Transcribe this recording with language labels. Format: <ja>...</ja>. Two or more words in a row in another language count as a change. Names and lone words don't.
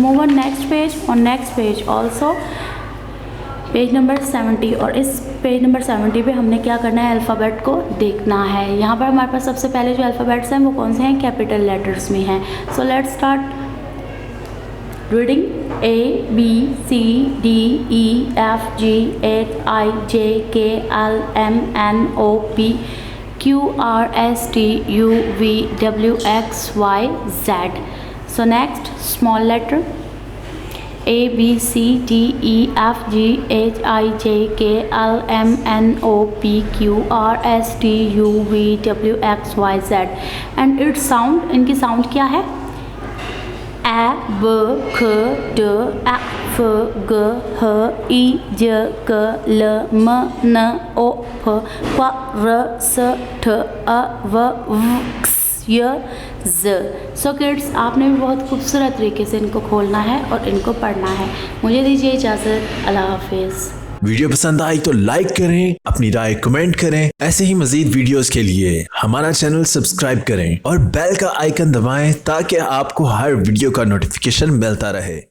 <en>move on next page,</en> <ur>اور</ur> <en>next page also page number</en> <ur>70, اور اس</ur> <en>page number</en> <ur>70 پہ ہم نے کیا کرنا ہے، الفابیٹ کو دیکھنا ہے. یہاں پر ہمارے پاس سب سے پہلے جو الفابیٹس ہیں وہ کون سے ہیں,</ur> <en>capital letters</en> <ur>میں ہیں.</ur> <en>so let's start reading. A B C D E F G H I J K L M N O P Q R S T U V W X Y Z. So next small letter A B C D E F G H I J K L M N O P Q R S T U V W X Y Z. And its sound,</en> <ur>ان کی sound کیا ہے,</ur> <en>A B K D A F G H I J K L M N O P Q R S T A V W X Y Z. so kids,</en> <ur>آپ نے بھی بہت خوبصورت طریقے سے ان کو کھولنا ہے اور ان کو پڑھنا ہے. مجھے دیجیے اجازت، اللہ حافظ. ویڈیو پسند آئی تو لائک کریں، اپنی رائے کمنٹ کریں. ایسے ہی مزید ویڈیوز کے لیے ہمارا چینل سبسکرائب کریں اور بیل کا آئیکن دبائیں تاکہ آپ کو ہر ویڈیو کا نوٹیفکیشن ملتا رہے.</ur>